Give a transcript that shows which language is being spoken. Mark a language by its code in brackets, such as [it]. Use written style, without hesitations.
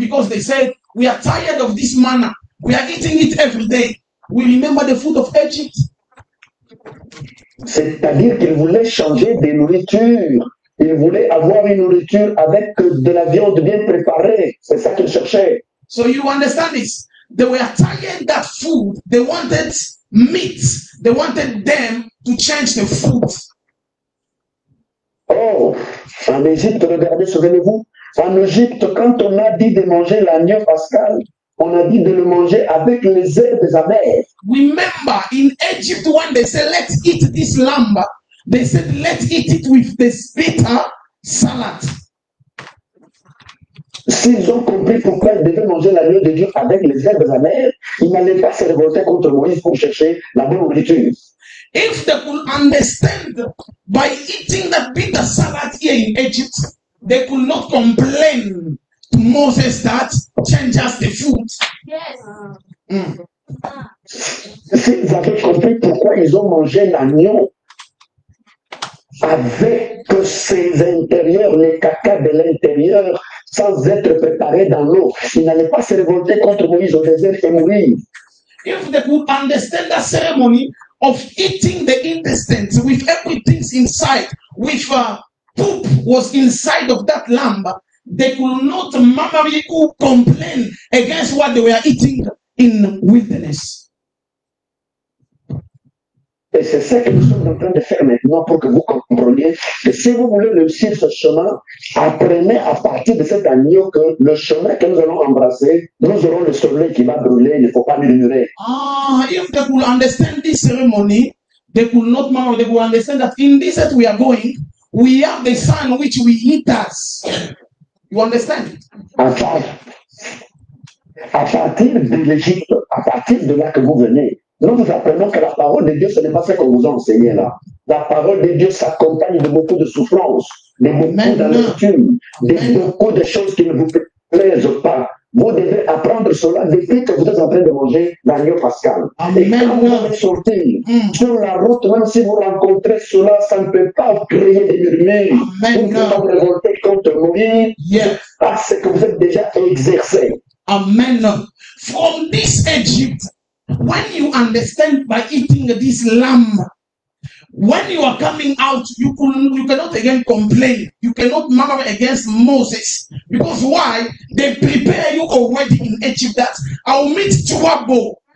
[en] Because they said, we are tired of this manna. We are eating it every day. We remember the food of Egypt. [fr] C'est-à-dire qu'ils voulaient changer de nourriture. Ils voulaient avoir une nourriture avec de la viande bien préparée. C'est ça qu'ils cherchaient. [en] So you understand this? They were tired that food. They wanted meat. They wanted them to change the food. [fr] Oh, en Égypte, regardez, souvenez-vous, en Égypte, quand on a dit de manger l'agneau pascal, on a dit de le manger avec les herbes amères. [en] Remember, in Egypt, when they said, let's eat this lamb, they said, let's eat it with this bitter salad. [fr] S'ils ont compris pourquoi ils devaient manger l'agneau de Dieu avec les herbes amères, ils n'allaient pas se révolter contre Moïse pour chercher la bonne nourriture. [en] If they could understand by eating that bitter salad here in Egypt, they could not complain to Moses that change us the food. Yes. [fr] S'ils avaient compris pourquoi ils ont mangé l'agneau avec ses intérieurs, les caca de l'intérieur, sans être préparés dans l'eau, ils n'allaient pas se révolter contre Moïse au désert et mourir. [en] If they could understand the ceremony of eating the intestines with everything inside, with poop was inside of that lamb, they could not murmur or complain against what they were eating in wilderness. [fr] Et c'est ça que nous sommes en train de faire maintenant pour que vous compreniez que si vous voulez réussir ce chemin, apprenez à partir de cet agneau que le chemin que nous allons embrasser, nous aurons le soleil qui va brûler, il ne faut pas murmurer. [en] If they could understand this ceremony, they could not murmur, they could understand that in this that we are going, we have the sun which we eat us. You understand? [fr] À partir de l'Égypte, à partir de là que vous venez, nous vous apprenons que la parole de Dieu, ce n'est pas ce qu'on vous a enseigné là. La parole de Dieu s'accompagne de beaucoup de souffrances, de beaucoup d'amertume, de beaucoup de choses qui ne vous plaisent pas. Vous devez apprendre cela depuis que vous êtes en train de manger l'agneau pascal. Et quand vous allez sortir sur la route, même si vous rencontrez cela, ça ne peut pas créer des murmures. Vous ne pouvez pas vous révolter contre Moïse parce que vous êtes déjà exercé. Amen. [en] From this Egypt, when you understand by eating this lamb, when you are coming out, you cannot again complain. You cannot murmur against Moses. Because why? They prepare you already in Egypt that I will meet trouble.